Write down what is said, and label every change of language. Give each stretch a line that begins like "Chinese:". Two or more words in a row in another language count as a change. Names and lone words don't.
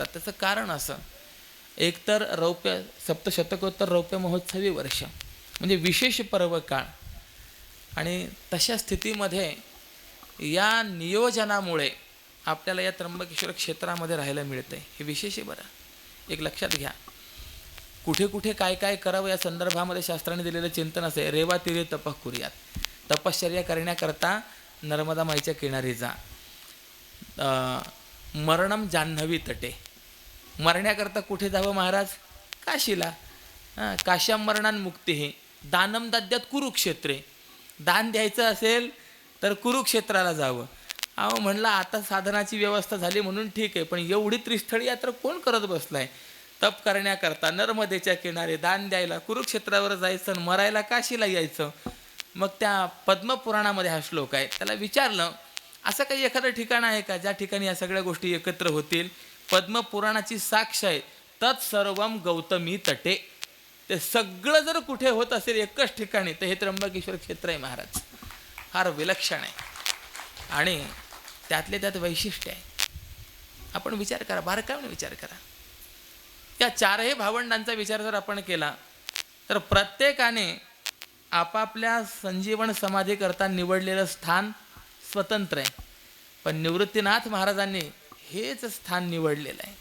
Marathi: त्याचं कारण असं, एकतर रौप्य सप्तशतकोत्तर रौप्य महोत्सवी वर्ष म्हणजे विशेष पर्व काळ, आणि तशा स्थितीमध्ये या नियोजनामुळे आपल्याला या त्र्यंबकेश्वर क्षेत्रामध्ये राहायला मिळतं आहे. हे विशेष आहे बरं, एक लक्षात घ्या. कुठे कुठे काय काय करावं या संदर्भामध्ये शास्त्राने दिलेलं चिंतन असे,
Sanskrit: रेवा तीरे तपः कुर्यात,
Marathi: तपश्चर्या करण्याकरता नर्मदा माईच्या किनारी जा.
Sanskrit: मरणम जान्हवी तटे,
Marathi: मरण्याकरता कुठे जावं महाराज?
Sanskrit: काशीला. काश्याम मरणान मुक्ती हे दानम दद्यात कुरुक्षेत्रे,
Marathi: दान द्यायचं असेल तर कुरुक्षेत्राला जावं. अहो म्हणलं आता साधनाची व्यवस्था झाली म्हणून ठीक आहे, पण एवढी त्रिस्थळी यात्रा कोण करत बसलाय? तप करण्याकरता नर्मदेच्या किनारे दान द्यायला कुरुक्षेत्रावर जायचं आणि मरायला काशीला यायचं. मग त्या पद्मपुराणामध्ये हा श्लोक आहे. त्याला विचारलं, असं काही एखादं ठिकाण आहे का ज्या ठिकाणी या सगळ्या गोष्टी एकत्र होतील? पद्मपुराणाची साक्ष आहे,
Sanskrit: तत्सर्वम गौतमी तटे.
Marathi: ते सगळं जर कुठे होत असेल एकच ठिकाणी तर हे त्र्यंबकेश्वर क्षेत्र आहे महाराज. फार विलक्षण आहे आणि त्यातले त्यात वैशिष्ट्य आहे. आपण विचार करा, बारकाईने विचार करा. या चारही भावंडांचा विचार जर आपण केला तर प्रत्येकाने आपापल्या संजीवन समाधीकरता निवडलेलं स्थान स्वतंत्र आहे, पण निवृत्तीनाथ महाराजांनी हेच स्थान निवडलेलं आहे.